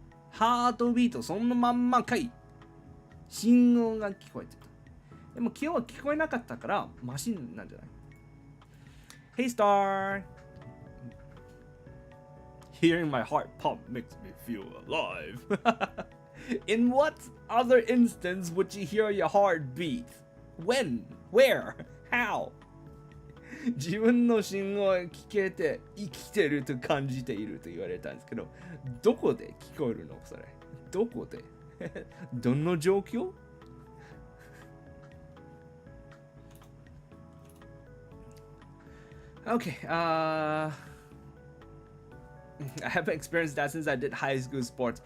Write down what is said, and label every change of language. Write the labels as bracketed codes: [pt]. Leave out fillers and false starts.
[ja] ハートビートそのまんまかい。信号が聞こえてた。でも今日は聞こえなかったからマシンなんじゃない？ [en] Hey Star! Hearing my heart pump makes me feel alive. In what other instance would you hear your heart beat? When? Where? How? [ja] 自分の信号が聞けて生きてると感じていると言われたんですけど、どこで聞こえるのそれ？どこで？どの状況？ [en] Okay, I haven't experienced that since I did high school sports.